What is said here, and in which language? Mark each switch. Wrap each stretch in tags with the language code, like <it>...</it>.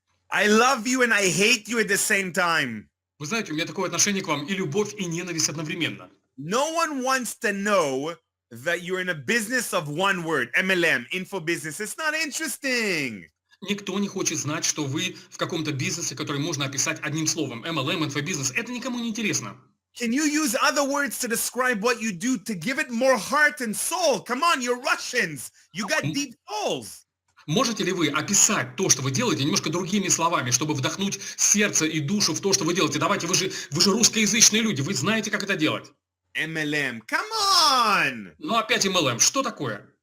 <en>I love you and I hate you at the same time.</en> <ru>Вы знаете, у меня такое отношение к вам и любовь, и ненависть одновременно.</ru> <en>No one wants to know that you're in a business of one word, MLM, info business. It's not interesting.</en> <ru>Никто не хочет знать, что вы в каком-то бизнесе, который можно описать одним словом. MLM, инфобизнес. Это никому не интересно.</ru> <en>Can you use other words to describe what you do to give it more heart and soul? Come on, you're Russians. You got deep souls.</en> <ru>Можете ли вы описать то, что вы делаете, немножко другими словами, чтобы вдохнуть сердце и душу в то, что вы делаете? Давайте, вы же русскоязычные люди, вы знаете, как это делать.</ru> <en>MLM, come on.</en> <ru>Но опять MLM, что такое?</ru>